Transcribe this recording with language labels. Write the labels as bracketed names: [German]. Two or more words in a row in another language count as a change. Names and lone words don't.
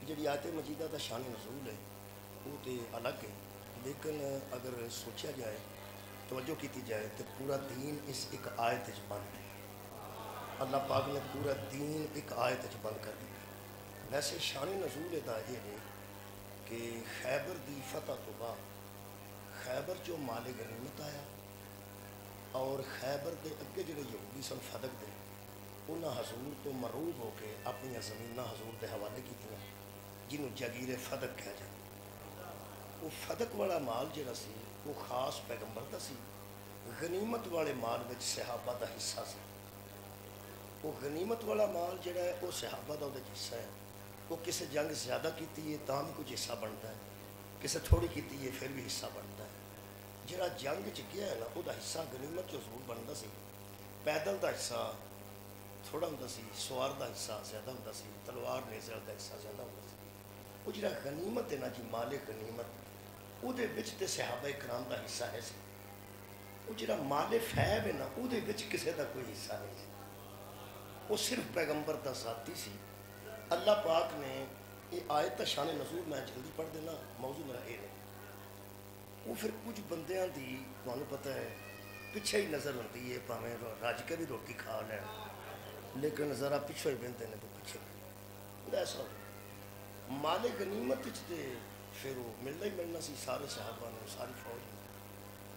[Punjabi] جڑی آیت مجیدہ دا شان نزول ہے وہ تے الگ ہے، لیکن اگر سوچا جائے توجہ کیتی جائے تو پورا دین اس ایک آیت وچ بند ہے۔ [Urdu] اللہ پاک نے پورا دین ایک آیت وچ بند کر دیا۔ [Punjabi] ویسے شان نزول دا یہ ہے کہ خیبر دی فتح تو بعد خیبر جو مال غنیمت آیا اور خیبر دے اگے جڑے یہودی سن فدق دے انہاں حضور تو مرعوب ہو کے اپنی زمیناں حضور دے حوالے کیتیاں جنہوں جگیر فدق کہا جائے۔ وہ فدق والا مال جڑا سی وہ خاص پیغمبر دا سی، غنیمت والے مال وچ صحابہ دا حصہ سی۔ وہ غنیمت والا مال جڑا ہے وہ صحابہ دا دے حصہ ہے، وہ کسے جنگ زیادہ کیتی ہے تاں بھی کچھ حصہ بنتا ہے، کسے تھوڑی کیتی ہے پھر بھی حصہ بنتا ہے۔ جڑا جنگ چ گیا ہے نا وہ حصہ غنیمت جو ضرور بنتا سی، پیدل دا حصہ تھوڑا ہوندا سی، سوار دا حصہ زیادہ ہوندا سی، تلوار نیزے دا حصہ زیادہ ہوندا سی۔ وہ جڑا غنیمت ہے نا جی مال غنیمت وہ دے وچ تے صحابہ کرام دا حصہ ہے سی۔ وہ جڑا مال فیب ہے نا وہ دے وچ کسے دا کوئی حصہ نہیں سی، وہ صرف پیغمبر دا ذاتی سی۔ [Urdu] اللہ پاک نے یہ آیت شان نزول میں جلدی پڑھ دینا، موضوع میرا یہ ہے۔ [Punjabi] وہ پھر کچھ بندیاں دی تمہیں پتہ ہے پیچھے ہی نظر ہوتی ہے، پاویں رج کے بھی روٹی کھا لیں لیکن ذرا پیچھے ہی بہتے ہیں تو پیچھے ایسا ہو مال غنیمت تے پھر وہ ملنا ہی ملنا سی سارے صحابہ نے، ساری فوج نے۔